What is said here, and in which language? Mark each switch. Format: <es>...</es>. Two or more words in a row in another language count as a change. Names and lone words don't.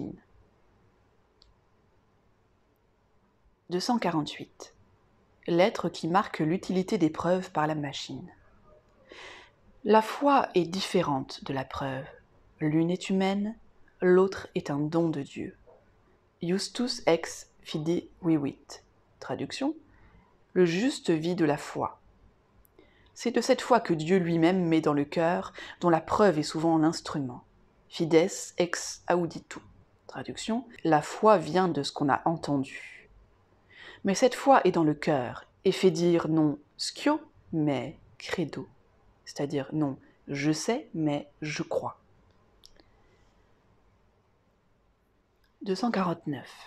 <fr>» 248. Lettre qui marque l'utilité des preuves par la machine. La foi est différente de la preuve. L'une est humaine, l'autre est un don de Dieu.</fr> <la>Justus ex fide vivit.</la> <fr>Traduction : le juste vit de la foi. C'est de cette foi que Dieu lui-même met dans le cœur, dont la preuve est souvent l'instrument.</fr> <la>Fides ex auditu.</la> <fr>Traduction : la foi vient de ce qu'on a entendu. Mais cette foi est dans le cœur et fait dire</fr> <la>non schio,</la> <fr>mais credo. C'est-à-dire non je sais, mais je crois. 249.</fr>